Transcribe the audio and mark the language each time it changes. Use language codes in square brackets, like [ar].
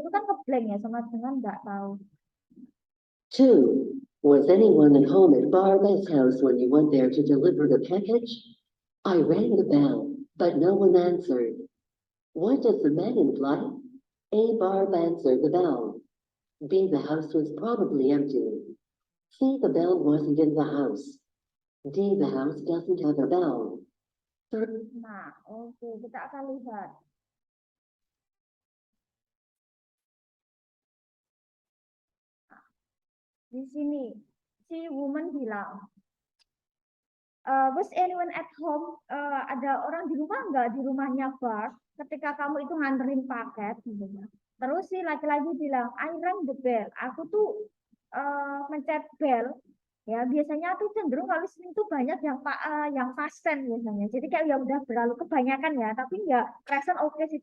[id] Itu kan ngeblank ya sama dengan nggak tahu. 2. [en] Was anyone at home at Barbara's house when you went there to deliver the package? I rang the bell, but no one answered. What does the man imply? A. Barb answered the bell. B. The house was probably empty. C. The bell wasn't in the house. D. The house doesn't have a bell. [id] Nah, oke, kita akan lihat. Di sini, si woman bilang, [en] was anyone at home? [id] Ada orang di rumah nggak? Di rumahnya Bart, ketika kamu itu nganterin paket, gitu ya. Terus si laki-laki bilang, [en] I rang the bell. [id] Aku tuh mencet bell. Ya, biasanya tuh cenderung kalau sini tuh banyak yang past tense biasanya. Jadi kayak ya udah berlalu kebanyakan ya, tapi ya present oke sih.